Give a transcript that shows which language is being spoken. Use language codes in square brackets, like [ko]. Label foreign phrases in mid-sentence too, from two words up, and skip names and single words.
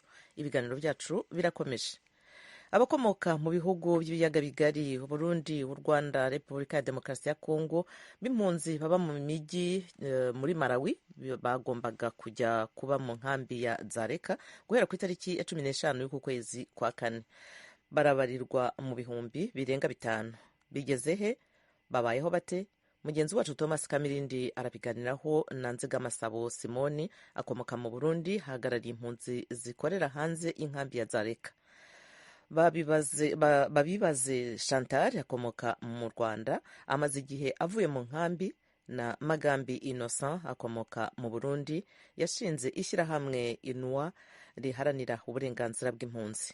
[rw] Ibiganiro byacu birakomeje. Abakomoka mu bihugu by'ibiyaga bigari Burundi, u Rwanda, Repubulika ya Demokarasi ya Kongo b'impunzi baba mu mijyi muri Malawi bagombaga kujya kuba mu nkambi ya Zareka guhera ku itariki ya 15 y'uku kwezi kwa kane. Barabarirwa mu bihumbi birenga 5. Bigeze he? Babayeho bate? Mugenzi wacu Thomas Kamirindi arabiganiraho na Nzigamasabo Simoni akomoka mu Burundi hagarariye impunzi zikorera hanze inkambi ya Zareka. Babibaze Chantal akomoka mu Rwanda amaze igihe avuye mu nkambi, na Magambi Innocent akomoka mu Burundi yashinze ishyirahamwe Inwa riharanira uburenganzira bw'impunzi.